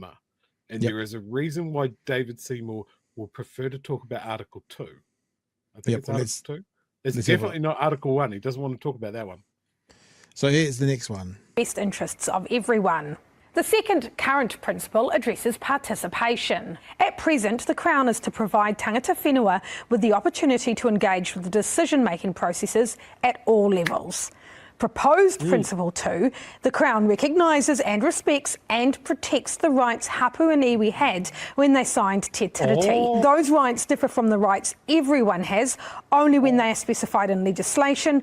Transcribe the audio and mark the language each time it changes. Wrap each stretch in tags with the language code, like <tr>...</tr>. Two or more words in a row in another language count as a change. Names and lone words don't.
<en>And there is a reason why David Seymour would prefer to talk about Article 2. I think it's Article 2. It's let's definitely not Article 1. He doesn't want to talk about that one. So here's the next one. Best interests of everyone. The second current principle addresses participation. At present, the Crown is to provide</en> <mi>tangata whenua</mi> <en>with the opportunity to engage with the decision-making processes at all levels. Proposed Principle 2, the Crown recognises and respects and protects the rights hapu and iwi had when they signed Te Tiriti. Those rights differ from the rights everyone has, only when they are specified in legislation.</en>